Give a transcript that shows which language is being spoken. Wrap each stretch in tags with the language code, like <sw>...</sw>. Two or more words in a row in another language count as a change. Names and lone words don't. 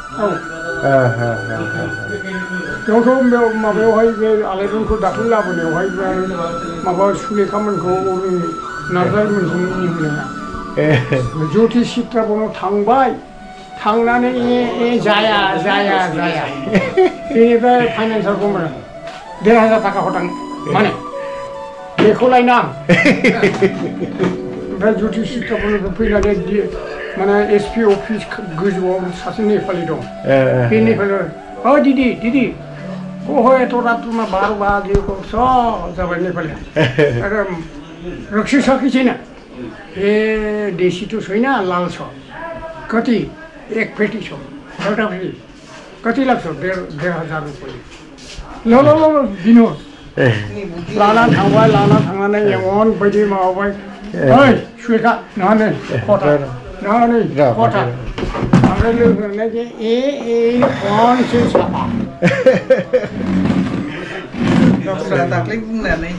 <brx>बेयावथ' माबायावहाय बे आलायरनखौ दाख्लै लाबोनायावहाय माबा सुलेखामोनखौ नार्जारिमोनखौ मिनिहोनाया ज्योति चित्राबनाव थांबाय थांनानै जाया बेनिफ्राय फाइनान्सारखौ मोनो 1,500 थाखा हरदों माने बेखौ लायना ओमफ्राय ज्योति चित्राबनाव फैनानै माने एसपि अफिस गोजौआव सासे नेपालि दं बे नेपालि दीदी</brx> <hi>कहो तो रात में 12 बजे को</hi> <ne>जाबाय नेपाली अरे रक्सी सकी छैन ए देशी तो छैन लाल छ कति एक पेटी छ एउटा पेटी कति लाग्छ 1,500 रुपैयाँ ल दिनु</ne> <brx>लाना थांनानै एमन बायदि माबाबाय ओइ सुलेखा नानै खथा ओमफ्राय लोगोनो जे फनसो साफा डक्टरा दाख्लै बुंनानै</brx>